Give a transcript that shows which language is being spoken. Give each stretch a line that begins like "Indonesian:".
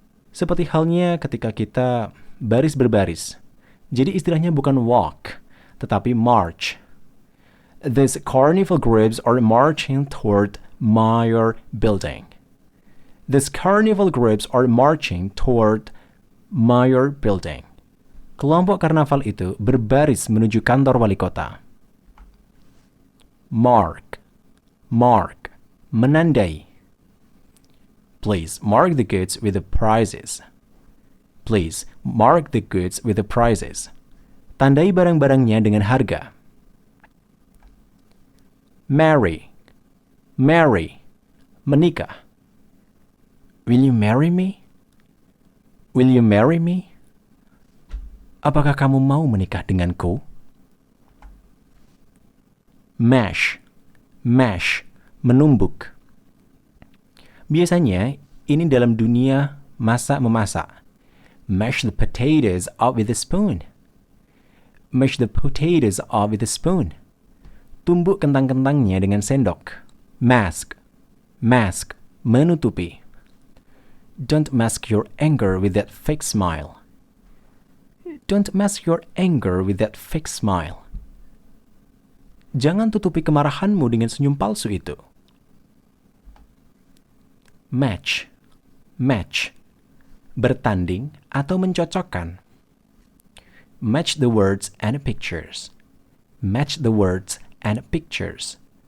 Indonesian: Seperti halnya ketika kita baris-berbaris. Jadi istilahnya bukan walk, tetapi march.
English: These carnival groups are marching toward my building. These carnival groups are marching toward my building.
Indonesian: Kelompok karnaval itu berbaris menuju kantor wali kota.
English: Mark. Mark.
Indonesian: Menandai.
English: Please mark the goods with the prices. Please mark the goods with the prices.
Indonesian: Tandai barang-barangnya dengan harga.
English: Marry. Marry.
Indonesian: Menikah.
English: Will you marry me? Will you marry me?
Indonesian: Apakah kamu mau menikah denganku? Mash. Mash. Menumbuk. Biasanya, ini dalam dunia masak-memasak.
English: Mash the potatoes up with a spoon. Mash the potatoes up with a spoon.
Indonesian: Tumbuk kentang-kentangnya dengan sendok.
English: Mask. Mask.
Indonesian: Menutupi.
English: Don't mask your anger with that fake smile. Don't mask your anger with that fake smile.
Indonesian: Jangan tutupi kemarahanmu dengan senyum palsu itu. Match. Match, bertanding atau mencocokkan.
English: Match the words and pictures. Match the words and pictures.